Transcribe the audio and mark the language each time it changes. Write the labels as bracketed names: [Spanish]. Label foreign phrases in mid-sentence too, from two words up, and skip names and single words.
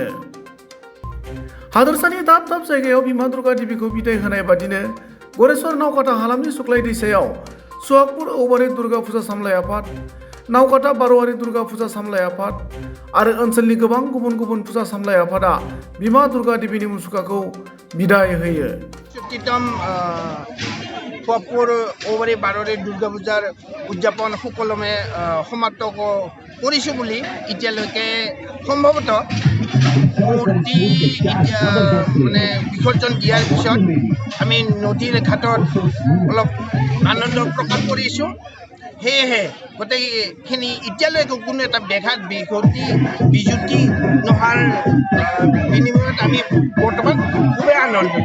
[Bodo] हादोरसानि दाब दाब जायगायाव बिमा दुर्गा देवीखौ बिदाय होनाय बादिनो गरेस्वर नावकाता हालामनि सुक्लाय दैसायाव सुवाकपुर औबारि दुर्गा फुजा सामलाय आफाद, नावकाता बारवारि दुर्गा फुजा सामलाय आफाद आरो ओनसोलनि गोबां गुबुन गुबुन फुजा सामलाय आफादा बिमा दुर्गा देवीनि मुसुखाखौ बिदाय होयो। [Assamese] सुवाकपुर औबारि बारवारि दुर्गा पূजार उदযাপন সুকলমে সমাপ্ত কৰিছোঁ বুলি এতিয়ালৈকে সম্ভৱতঃ মূৰ্তি মানে বিসৰ্জন দিয়াৰ পিছত আমি নদীৰ ঘাটত অলপ আনন্দ প্ৰকাশ কৰিছোঁ। সেয়েহে গোটেইখিনি এতিয়ালৈকে কোনো এটা ব্যাঘাত বিজুতি নোহোৱাৰ বিনিময়ত আমি বৰ্তমান খুবেই আনন্দিত।